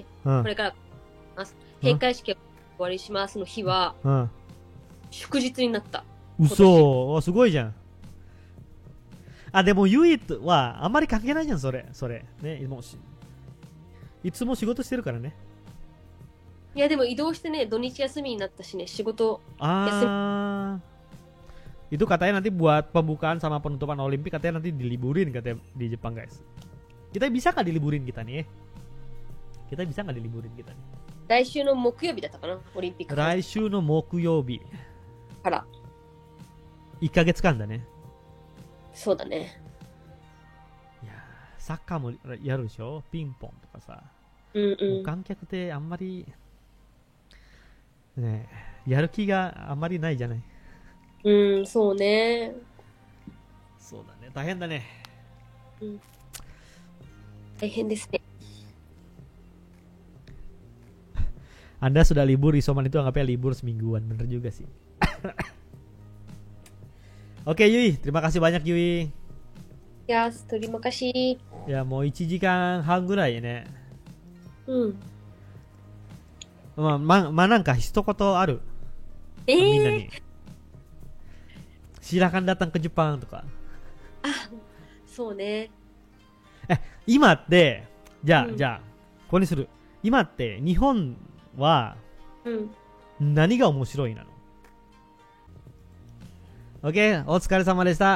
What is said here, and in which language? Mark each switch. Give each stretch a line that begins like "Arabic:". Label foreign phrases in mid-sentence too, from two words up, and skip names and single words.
Japanese: これから閉会式終わりしますの日は、祝日になった。嘘、すごいじゃん。でも唯一はあんまり関係ないじゃん、それね。もういつも仕事してるからね。いやでも移動してね、土日休みになったしね、仕事休み。
Indonesian: Itu katanya nanti buat pembukaan sama penutupan Olimpik katanya nanti diliburin katanya di Jepang, guys. Kita bisa nggak diliburin kita nih? Kita bisa nggak diliburin kita nih?
Japanese: 来週の木曜日だったかな、オリンピック。来週の木曜日。から。 1ヶ月間だね。そうだね。いやサッカーもやるでしょ、ピンポンとかさ。無観客ってあんまりね、やる気があんまりないじゃない。そうね。そうだね、大変だね。大変ですね。
Indonesian: Anda sudah libur, isoman itu anggapnya libur semingguan, bener juga sih. Oke Yui, terima kasih banyak Yui. Ya, terima kasih. Ya, mau
Japanese: 1 時間半ぐらいね。なんか一言ある？みんなに。
Indonesian: Silakan datang ke Jepang とか。
Japanese: そうね。今ってじゃあここにする。今って日本は何が面白いなの？ OK、 お疲れ様でした。